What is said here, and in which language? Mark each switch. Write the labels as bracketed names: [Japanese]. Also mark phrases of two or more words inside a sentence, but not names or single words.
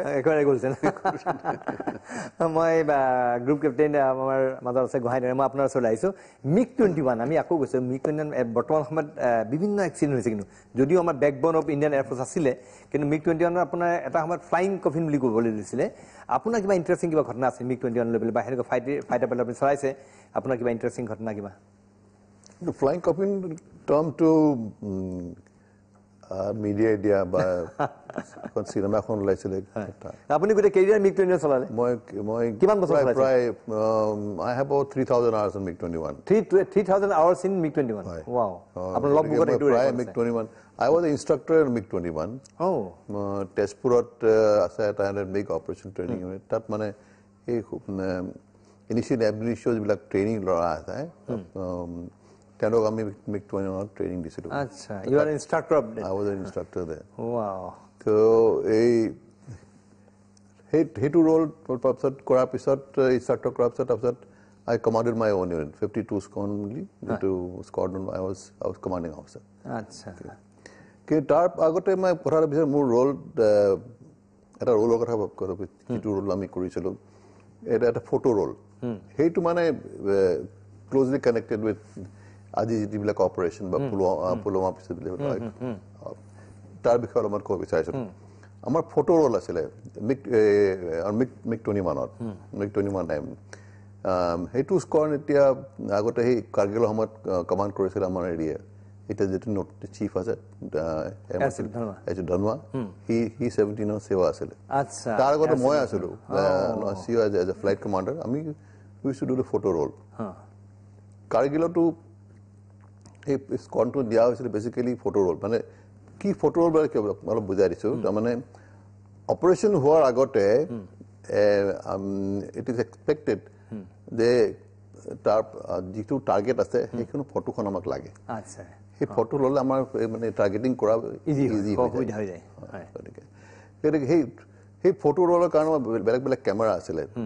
[Assamese] একেবাৰে গ'লছে মই [English] group captain [Assamese] আমাৰ মাজত আছে গোহাঁই মই আপোনাৰ ওচৰলৈ আহিছোঁ MiG-21 আমি আকৌ গৈছোঁ MiG-21 বৰ্তমান সময়ত বিভিন্ন এক্সিডেণ্ট হৈছে কিন্তু যদিও আমাৰ [English] backbone of Indian Airforce [Assamese] আছিলে কিন্তু MiG-21 আপোনাৰ এটা সময়ত [English] flying coffin [Assamese] বুলি ক'বলৈ দিছিলে আপোনাৰ কিবা ইণ্টাৰেষ্টিং কিবা ঘটনা আছে MiG-21 লৈ পেলাই বা সেনেকুৱা ফাইটাৰ পেলাই আপুনি চলাইছে আপোনাৰ কিবা ইণ্টাৰেষ্টিং ঘটনা কিবা [English] flying coffin termটো [Assamese] মিডিয়াই দিয়া বা এখন চিনেমা এখন ওলাইছিলে আপুনি গোটেই কেৰিয়াৰ MiG-21 চলালে মই কিমান বছৰ চলাইছে [English] প্ৰায় I have about 3,000 hours on MiG-21 3,000 hours in MiG-21 wow [Assamese] আপোনাৰ লগ বুকত এইটো প্ৰায় MiG-21 [English] I was an instructor in MiG-21 [Assamese] তেজপুৰত আছে এটা MiG [English] operation training unit [Assamese] তাত মানে এই [English] initial abilities [Assamese] বিলাক ট্ৰেইনিং ল'ৰা আছে তেওঁলোক আমি MiG-21 ট্ৰেইনিং দিছিলোঁ [English] আচ্ছা you are instructor of I was an instructor there wow [Assamese] তো সেইটো ৰোল তাৰপিছত কৰাৰ পিছত ইনষ্ট্ৰাক্টৰ কৰাৰ পিছত তাৰপিছত [English] I commanded my own unit 52 Squadron only into squadron I was commanding officer [Assamese] আচ্ছা কি তাৰ আগতে মই পঢ়াৰ পিছত মোৰ ৰোল এটা ৰোলৰ কথা যিটো ৰোল আমি কৰিছিলোঁ এটা [English] photo role [Assamese] সেইটো মানে [English] closely connected with [Assamese] আজি যিবিলাক অপাৰেশ্যন বা পুলৱামা পিছত তাৰ বিষয়ে অলপমান ক'ব বিচাৰিছোঁ আমাৰ [English] photo role [Assamese] আছিলে MiG-21 সেইটো স্কোৱাড্ৰন এতিয়া আগতে সেই কাৰ্গিলৰ সময়ত কমাণ্ড কৰিছিলে আমাৰ এৰিয়া এতিয়া যিটো চিফ আছে ধনোৱা সি 17 সেৱা আছিলে তাৰ আগতে মই আছিলোঁ [English] as a flight commander [Assamese] আমি [English] wish to do the photo role [Assamese] কাৰ্গিলতো সেই স্কোৱাড্ৰনটো দিয়া হৈছিলে [English] basically photo role [Assamese] মানে কি [English] photo role [Assamese] বুলি অলপ বুজাই দিছোঁ তাৰমানে অপাৰেশ্যন হোৱাৰ আগতে [English] it is expected [Assamese] যে তাৰ যিটো টাৰ্গেট আছে সেইখন ফটোখন আমাক লাগে সেই ফটো ল'লে আমাৰ মানে টাৰ্গেটিং কৰা ইজি হৈ যায় গতিকে সেই [English] photo roleৰ [Assamese] কাৰণে বেলেগ বেলেগ কেমেৰা আছিলে